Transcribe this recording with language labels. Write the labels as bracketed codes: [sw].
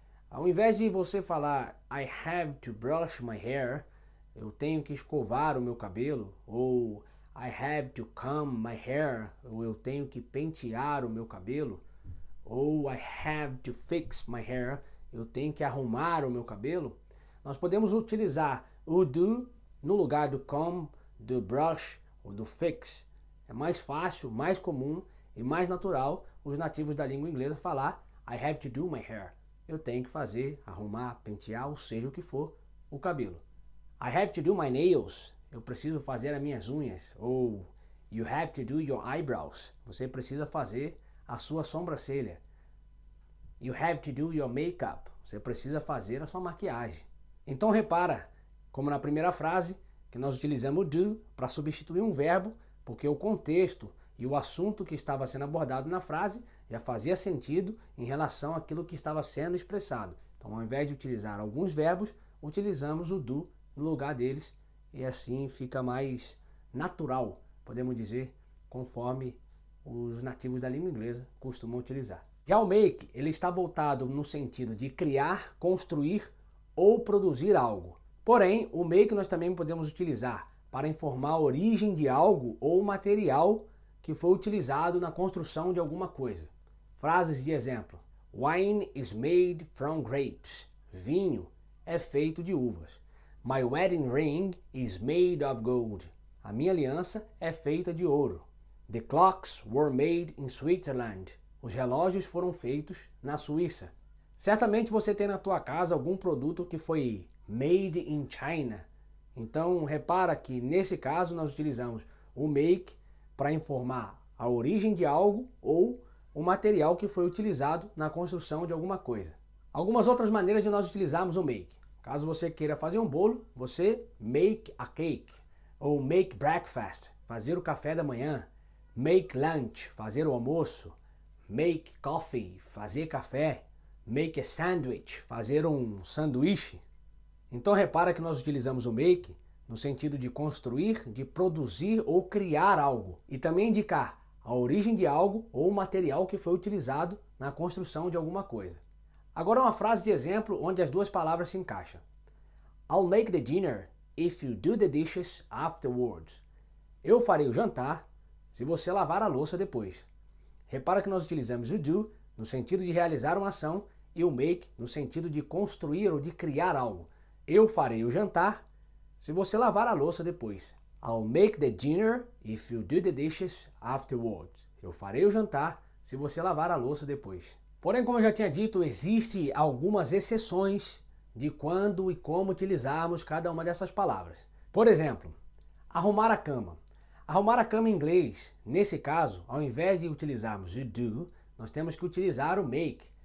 [pt] Ao invés de você falar [en] I have to brush my hair, [pt] eu tenho que escovar o meu cabelo, ou [en] I have to comb my hair, [pt] ou eu tenho que pentear o meu cabelo, ou [en] I have to fix my hair, [pt] eu tenho que arrumar o meu cabelo, nós podemos utilizar o do no lugar do comb, do brush ou do fix. É mais fácil, mais comum e mais natural os nativos da língua inglesa falar [en] I have to do my hair. [pt] Eu tenho que fazer, arrumar, pentear, ou seja o que for, o cabelo. [en] I have to do my nails. [pt] Eu preciso fazer as minhas unhas. [en] Ou you have to do your eyebrows. [pt] Você precisa fazer a sua sobrancelha. [en] You have to do your makeup. [pt] Você precisa fazer a sua maquiagem. Então repara, como na primeira frase, que nós utilizamos o do para substituir um verbo, porque o contexto e o assunto que estava sendo abordado na frase já fazia sentido em relação àquilo que estava sendo expressado. Então, ao invés de utilizar alguns verbos, utilizamos o do no lugar deles e assim fica mais natural, podemos dizer, conforme os nativos da língua inglesa costumam utilizar. Já o make, ele está voltado no sentido de criar, construir ou produzir algo. Porém, o make nós também podemos utilizar para informar a origem de algo ou material que foi utilizado na construção de alguma coisa. Frases de exemplo. [en] Wine is made from grapes. [pt] Vinho é feito de uvas. [en] My wedding ring is made of gold. [pt] A minha aliança é feita de ouro. [en] The clocks were made in Switzerland. [pt] Os relógios foram feitos na Suíça. Certamente você tem na tua casa algum produto que foi made in China. Então repara que nesse caso nós utilizamos o make para informar a origem de algo ou o material que foi utilizado na construção de alguma coisa. Algumas outras maneiras de nós utilizarmos o make. Caso você queira fazer um bolo, você [en] make a cake. [pt] Ou make breakfast, fazer o café da manhã. Make lunch, fazer o almoço. Make coffee, fazer café. Make a sandwich, fazer um sanduíche. Então repara que nós utilizamos o make no sentido de construir, de produzir ou criar algo. E também indicar a origem de algo ou o material que foi utilizado na construção de alguma coisa. Agora uma frase de exemplo onde as duas palavras se encaixam. [en] I'll make the dinner if you do the dishes afterwards. [pt] Eu farei o jantar se você lavar a louça depois. Repara que nós utilizamos o do no sentido de realizar uma ação e o make no sentido de construir ou de criar algo. Eu farei o jantar se você lavar a louça depois. [en] I'll make the dinner if you do the dishes afterwards. [pt] Eu farei o jantar se você lavar a louça depois. Porém, como eu já tinha dito, existem algumas exceções de quando e como utilizarmos cada uma dessas palavras. Por exemplo, arrumar a cama. Arrumar a cama em inglês, nesse caso, ao invés de utilizarmos o do, nós temos que utilizar o make.